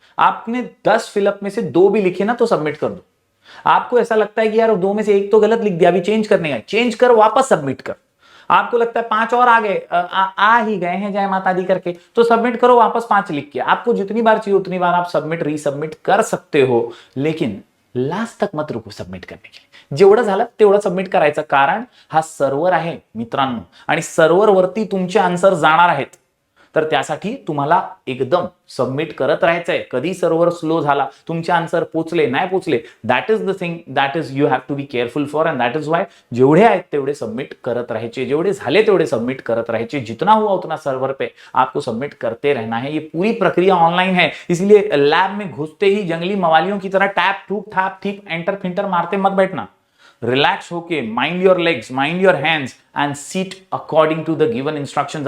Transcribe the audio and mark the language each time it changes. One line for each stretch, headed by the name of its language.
Hindi: आपने 10 फिलअप में से 2 भी लिखे ना तो सबमिट कर दो। आपको ऐसा लगता है कि यार 2 में से 1 तो गलत लिख दिया, अभी चेंज करने का, चेंज कर वापस सबमिट कर। आपको लगता है 5 और आ गए, आ ही गए हैं जय माता दी करके, तो सबमिट करो वापस 5 लिख के। आपको जितनी बार चाहिए उतनी बार आप सबमिट रीसबमिट कर सकते हो, लेकिन लास्ट तक मत रुको सबमिट करने के लिए।
Marathi: जेवढं झालं तेवढं सबमिट करायचं, कारण हा सर्व्हर आहे मित्रांनो आणि सर्व्हरवरती तुमचे आन्सर जाणार आहेत। तर त्यासाठी तुम्हाला एकदम सबमिट करत राहायचंय। कधी सर्व्हर स्लो झाला, तुमचे आन्सर पोचले नाही पोचले,
English: that is the thing that is you have to be careful for and that is why
Marathi: जेवढे आहेत तेवढे सबमिट करत राहायचे, जेवढे झाले तेवढे सबमिट करत राहायचे।
Hindi: जितना हुआ उतना सर्वर पे आपको सबमिट करते रहना है। ये पूरी प्रक्रिया ऑनलाइन है, इसलिए लैब में घुसते ही जंगली मवालियों की तरह टैप ठूक ठैप ठीक एंटर फिंटर मारते मत बैठना।
English: Relax होके, mind your legs, mind your hands and seat according to the given instructions.